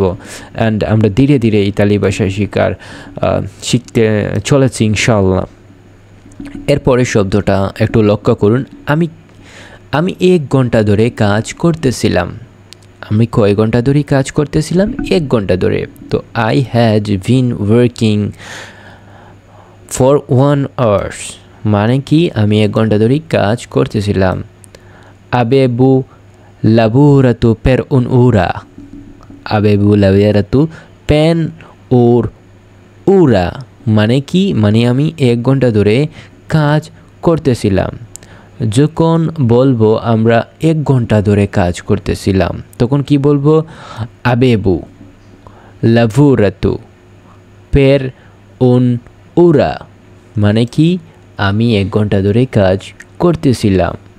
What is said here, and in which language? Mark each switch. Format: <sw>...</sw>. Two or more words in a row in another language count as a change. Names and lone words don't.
<bn>অ্যান্ড আমরা ধীরে ধীরে ইতালি ভাষা শিখতে চলেছি ইনশাআল্লাহ। এরপরের শব্দটা একটু লক্ষ্য করুন। আমি 1 ঘন্টা ধরে কাজ করতেছিলাম। আমি কয় ঘন্টা ধরে কাজ করতেছিলাম? 1 ঘন্টা ধরে।</bn> <en>তো I had been working for 1 hour</en> <bn>মানে কি? আমি 1 ঘন্টা ধরে কাজ করতেছিলাম।</bn> <it>Avevo lavorato per un'ora। Avevo lavorato per ora</it> <bn>মানে কি, মানে আমি 1 ঘন্টা ধরে কাজ করতেছিলাম। যখন বলবো আমরা 1 ঘন্টা ধরে কাজ করতেছিলাম, তখন কি বলবো?</bn> <it>Avevo lavorato per un'ora</it> <bn>মানে কি, আমি 1 ঘন্টা ধরে কাজ করতেছিলাম।</bn>